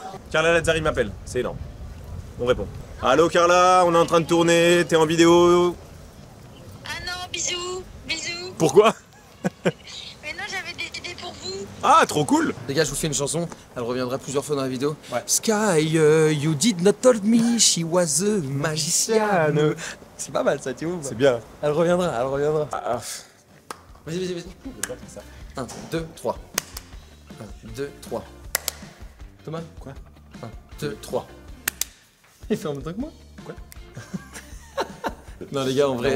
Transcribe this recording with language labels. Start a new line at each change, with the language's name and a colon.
French: Carla Lazzari m'appelle, c'est énorme. On répond. Allô Carla, on est en train de tourner, t'es en vidéo. Ah non, bisous, bisous. Pourquoi? Mais non, j'avais des idées pour vous. Ah, trop cool. Les gars, je vous fais une chanson. Elle reviendra plusieurs fois dans la vidéo. Ouais.
English: Sky, you did not told me she was a magician.
French: C'est pas mal ça, tu vois. C'est bien. Elle reviendra, elle reviendra. Ah, Vas-y, vas-y, vas-y. 1, 2, 3. 1, 2, 3. Thomas? Quoi? 1, 2, 3. Il fait en même temps que moi? Quoi? Non, les gars, en vrai.